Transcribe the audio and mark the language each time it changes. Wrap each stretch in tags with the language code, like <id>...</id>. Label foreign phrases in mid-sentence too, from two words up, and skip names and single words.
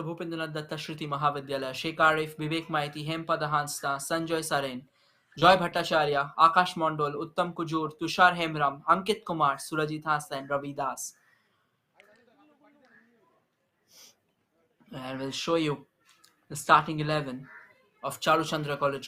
<en>Bhupendranathi Mahavidyalaya. Sheikh Arif, Vivek Maiti, Hempada Hansda, Sanjay Saren, Joy Bhattacharya, Akash Mondol, Uttam Kujur, Tushar Hemram, Ankit Kumar, Surajit Hansda and Ravi Das. And we'll show you the starting 11 of Charuchandra College.</en>